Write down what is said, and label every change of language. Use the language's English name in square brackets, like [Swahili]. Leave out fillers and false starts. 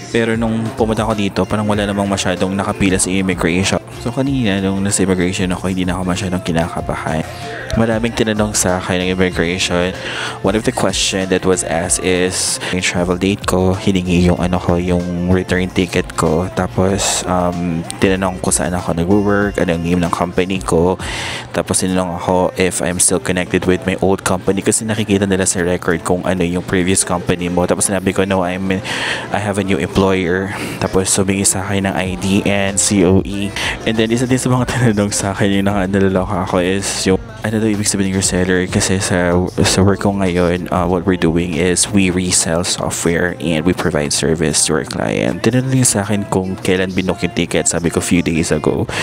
[Filipino] Pero nung pumunta ako dito, parang wala namang masyadong nakapila sa immigration. So kanina nung nasa immigration ako, hindi na ako masyadong kinakabahan. Maraming tinanong sa akin ng immigration. [English] One of the question that was asked is yung travel date ko, [Filipino] hiningi yung yung [English] return ticket ko. [Filipino] Tapos tinanong ko saan ako nag-work, anong name ng company ko. Tapos tinanong ako [English] if I'm still connected with my old company [Filipino] kasi nakikita nila sa record kung ano yung previous company mo. Tapos sinabi ko [English] no, I have a new employer. [Filipino] Tapos sumingi sa akin ng ID and COE. And then isa din sa mga tinanong sa akin yung nakalala ako is yung ano daw ibig sabihin ng reseller kasi sa work ko ngayon, [English] what we're doing is we resell software and we provide service to our client. [Filipino] Tinanong niya sa akin kung kailan binook yung ticket, sabi ko [English] few days ago.